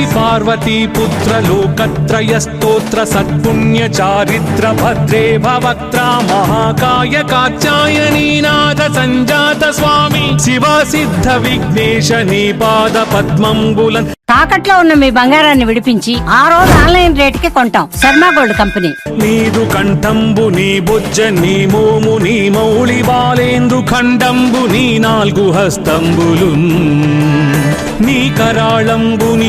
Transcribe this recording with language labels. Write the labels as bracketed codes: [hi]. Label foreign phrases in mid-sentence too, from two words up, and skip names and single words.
[te] పార్వతీ పుత్ర లోకత్రయ స్తోత్ర సత్పుణ్య చారిత్ర భద్రే భవక్త్రా మహాకాయ కాత్యాయనీ నాథ సంజాత స్వామీ శివ సిద్ధ విఘ్నేశ నీ పాద పద్మంబులన తాకట్లో ఉన్న మీ బంగారాన్ని విడిపించి ఆ రోజు ఆన్లైన్ రేటుకి కొంటాం. శర్మ గోల్డ్ కంపెనీ. నీదు కంఠంబు నీ బుజ్జ నీ మోము నీ మౌళి బాలేందు ఖండంబు నీ నాలుగు హస్తంబులు నీ కరాళంబు నీ